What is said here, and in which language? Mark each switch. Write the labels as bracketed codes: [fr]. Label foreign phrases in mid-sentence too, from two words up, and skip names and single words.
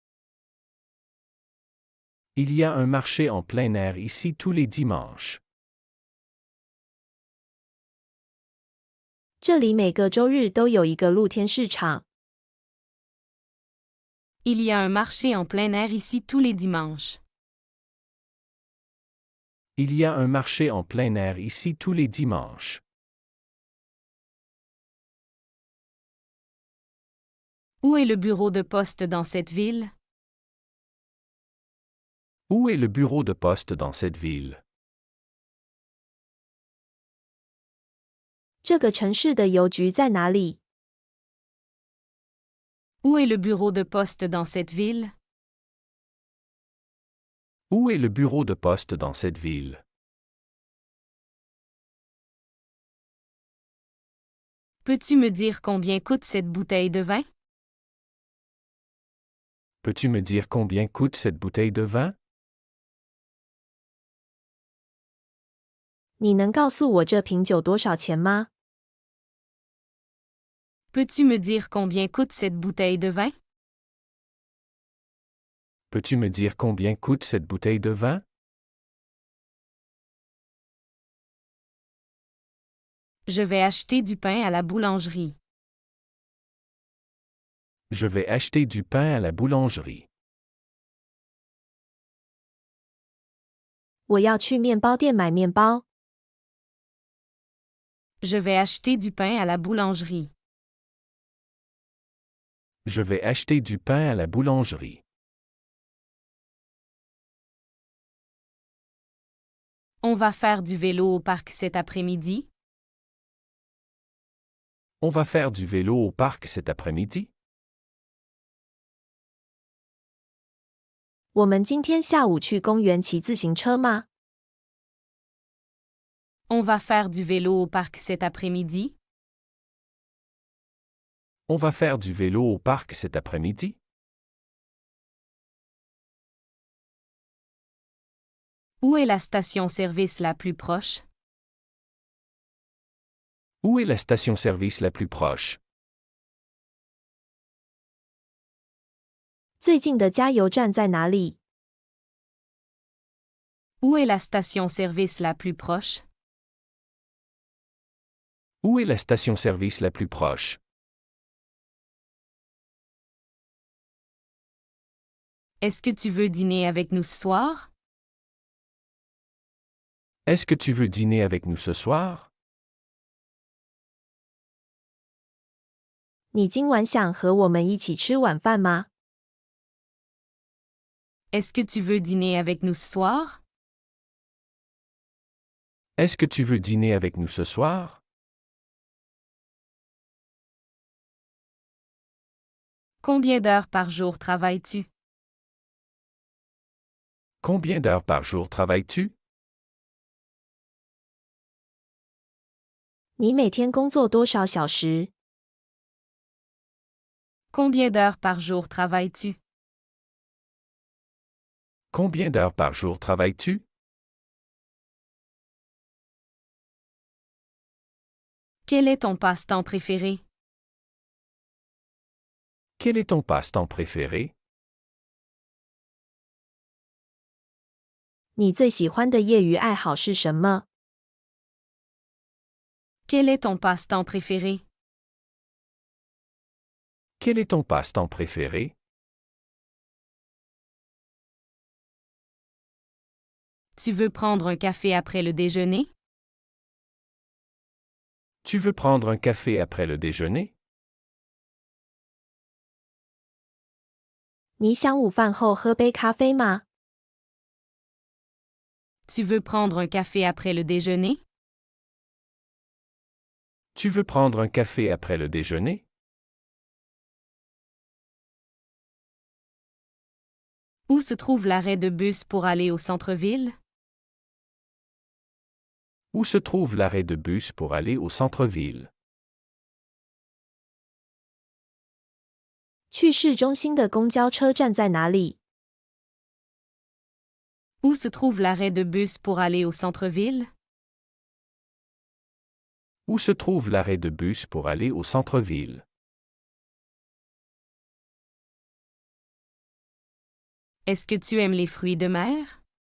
[fr] Il y a un marché en plein air ici tous les dimanches. [zh] 这里每个周日都有一个露天市场。 [fr] Il y a un marché en plein air ici tous les dimanches. Il y a un marché en plein air ici tous les dimanches. Où est le bureau de poste dans cette ville? Où est le bureau de poste dans cette ville? [zh] 这个城市的邮局在哪里？ [fr] Où est le bureau de poste dans cette ville? Où est le bureau de poste dans cette ville? Peux-tu me dire combien coûte cette bouteille de vin? Peux-tu me dire combien coûte cette bouteille de vin? [zh] 你能告诉我这瓶酒多少钱吗？ [fr] Peux-tu me dire combien coûte cette bouteille de vin? Peux-tu me dire combien coûte cette bouteille de vin? Je vais acheter du pain à la boulangerie. Je vais acheter du pain à la boulangerie. [zh] 我要去面包店买面包。 [fr] Je vais acheter du pain à la boulangerie. Je vais acheter du pain à la boulangerie. On va faire du vélo au parc cet après-midi? On va faire du vélo au parc cet après-midi? [zh] 我们今天下午去公园骑自行车吗？ [fr] On va faire du vélo au parc cet après-midi? On va faire du vélo au parc cet après-midi? Où est la station-service la plus proche? Où est la station-service la plus proche? [zh] 最近的加油站在哪里？ [fr] Où est la station-service la plus proche? Où est la station-service la plus proche? Est-ce que tu veux dîner avec nous ce soir? Est-ce que tu veux dîner avec nous ce soir? [zh] 你今晚想和我们一起吃晚饭吗？ [fr] Est-ce que tu veux dîner avec nous ce soir? Est-ce que tu veux dîner avec nous ce soir? Combien d'heures par jour travailles-tu? Combien d'heures par jour travailles-tu? [zh] 你每天工作多少小时？ [fr] Combien d'heures par jour travailles-tu? Combien d'heures par jour travailles-tu? Quel est ton passe-temps préféré? Quel est ton passe-temps préféré? [zh] 你最喜欢的业余爱好是什么？ [fr] Quel est ton passe-temps préféré? Quel est ton passe-temps préféré? Tu veux prendre un café après le déjeuner? Tu veux prendre un café après le déjeuner? [zh] 你想午饭后喝杯咖啡吗？ [fr] Tu veux prendre un café après le déjeuner? Tu veux prendre un café après le déjeuner? Où se trouve l'arrêt de bus pour aller au centre-ville? Où se trouve l'arrêt de bus pour aller au centre-ville? [zh] 去市中心的公交车站在哪里？ [fr] Où se trouve l'arrêt de bus pour aller au centre-ville? Où se trouve l'arrêt de bus pour aller au centre-ville? Est-ce que tu aimes les fruits de mer?